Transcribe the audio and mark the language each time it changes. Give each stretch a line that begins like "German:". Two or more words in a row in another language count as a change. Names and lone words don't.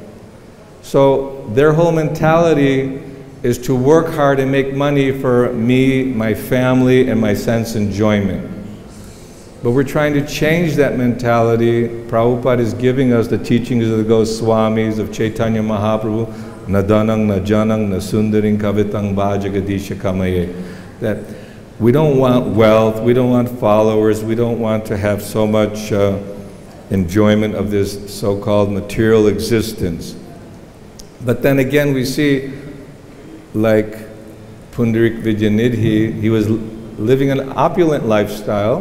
English: So their whole mentality is to work hard and make money for me, my family, and my sense enjoyment. But we're trying to change that mentality. Prabhupada is giving us the teachings of the Goswamis, of Chaitanya Mahaprabhu,
Sanskrit: na danang, na janang, na sundaring kavitang bhajagadisha kamaye.
English: That we don't want wealth, we don't want followers, we don't want to have so much enjoyment of this so-called material existence. But then again, we see, like Pundarik Vijayanidhi, he was living an opulent lifestyle.